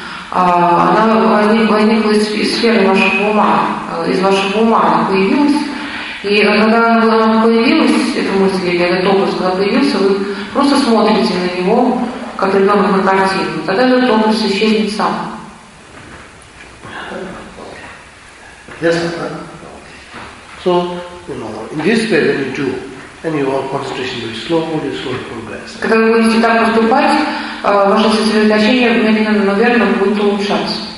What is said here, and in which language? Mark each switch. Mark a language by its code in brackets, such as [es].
[ru] Она возникла из сферы вашего ума, из вашего ума она появилась. И когда она появилась, эта мысль или этот образ, когда появился, вы просто смотрите на него, как ребенок на картину. Тогда этот образ исчезнет сам. [en] Yes, so, you know, in this way that you do, and your concentration will slowly, slowly progress. [ru] Когда вы будете так поступать, ваше сосредоточение медленно, наверное, будет улучшаться.